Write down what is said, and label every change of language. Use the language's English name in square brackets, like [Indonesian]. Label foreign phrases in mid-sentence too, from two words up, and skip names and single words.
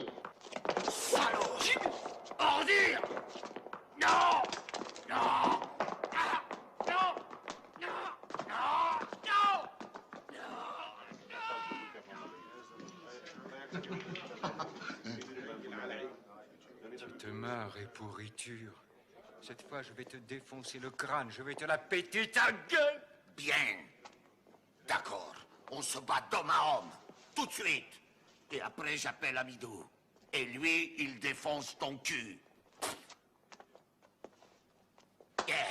[French] Salaud! Ordure! Non! Non! Ah! Non! Non! Non! Tu te marres et pourriture. Cette fois, je vais te défoncer le crâne, je vais te la péter ta gueule! Bien. D'accord. On se bat d'homme à homme. Tout de suite. Et après, j'appelle Amidou. Et lui, il défonce ton cul. Yeah.